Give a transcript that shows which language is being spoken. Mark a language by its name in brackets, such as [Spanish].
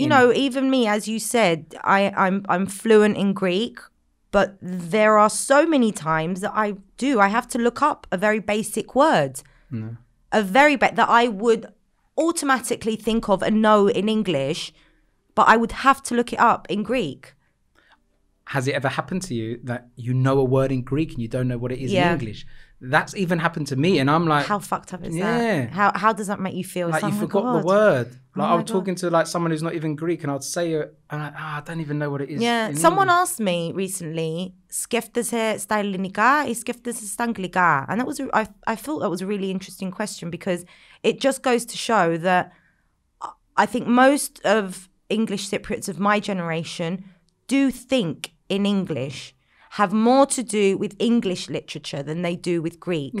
[English] You know, even me, as you said, I'm fluent in Greek, but there are so many times that I have to look up a very basic word, that I would automatically think of and know in English, but I would have to look it up in Greek. Has it ever happened to you that you know a word in Greek and you don't know what it is in English? That's even happened to me, and I'm like, how fucked up is that? How does that make you feel? Like you forgot the word. Like I was talking to like someone who's not even Greek, and I'd say it, and I'm like, I don't even know what it is. Yeah, someone asked me recently, [Greek] σκέφτεσαι στα ελληνικά ή σκέφτεσαι στα αγγλικά? [English] And that was I thought that was a really interesting question, because it just goes to show that I think most of English Cypriots of my generation do think in English, have more to do with English literature than they do with Greek.